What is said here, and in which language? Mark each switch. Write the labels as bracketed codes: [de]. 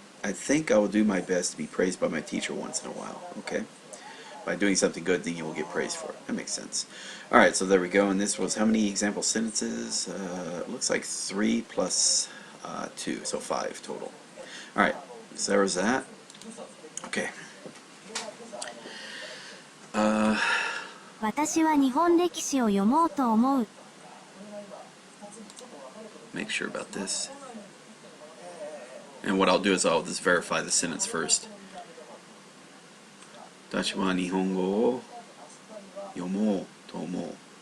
[en] I think I will do my best to be praised by my teacher once in a while. Okay. By doing something good, then you will get praised for it. That makes sense. Alright, so there we go. And this was how many example sentences? It looks like 3 plus 2, so 5 total. Alright, so there was that. Okay. [ja] 私は日本歴史を読もうと思う。 [en] Make sure about this. And what I'll do is I'll just verify the sentence first. [ja] 私は日本語を読もうと思う。